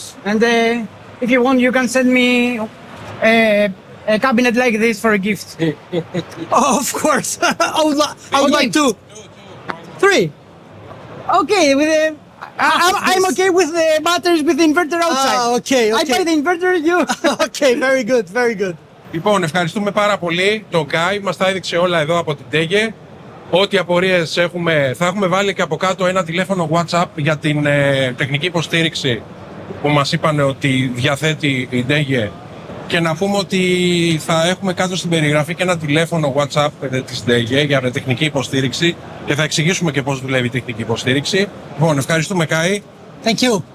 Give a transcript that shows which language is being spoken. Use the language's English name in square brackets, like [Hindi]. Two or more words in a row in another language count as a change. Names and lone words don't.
[English] And if you want, you can send me a cabinet like this for a gift. Of course, I would like to. 3. Okay, with I'm okay with the batteries with the inverter outside. Okay. I buy the inverter, you. Okay, very good, very good. [Greek] Λοιπόν, ευχαριστούμε πάρα πολύ τον DEYE, μας τα έδειξε όλα εδώ από την DEYE. Ό,τι απορίες έχουμε, θα έχουμε βάλει και από κάτω ένα τηλέφωνο WhatsApp για την τεχνική υποστήριξη που μας είπαν ότι διαθέτει η DEYE. Και να πούμε ότι θα έχουμε κάτω στην περιγραφή και ένα τηλέφωνο WhatsApp της DEYE για τεχνική υποστήριξη και θα εξηγήσουμε και πώς δουλεύει η τεχνική υποστήριξη. Λοιπόν, ευχαριστούμε DEYE. [English] Thank you.